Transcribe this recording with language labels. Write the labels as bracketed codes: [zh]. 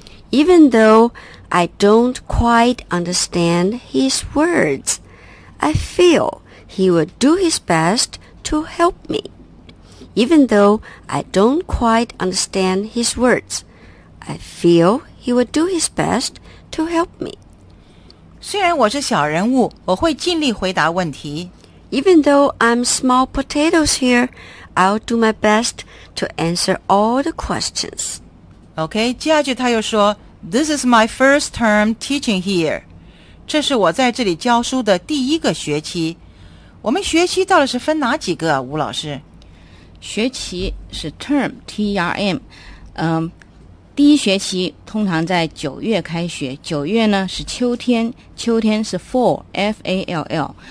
[en] Even though I don't quite understand his words, I feel he would do his best to help me. Even though I don't quite understand his words, I feel he would do his best to help me. [zh] 虽然我是小人物，我会尽力回答问题。 [en] Even though I'm small potatoes here, I'll do my best to answer all the questions. OK, [zh] 接下去他又说 [en] This is my first term teaching here. [zh] 这是我在这里教书的第一个学期。我们学期到底是分哪几个啊，吴老师？学期是 term, T-E-R-M。第一学期通常在九月开学，九月呢是秋天，秋天是 fall, F-A-L-L。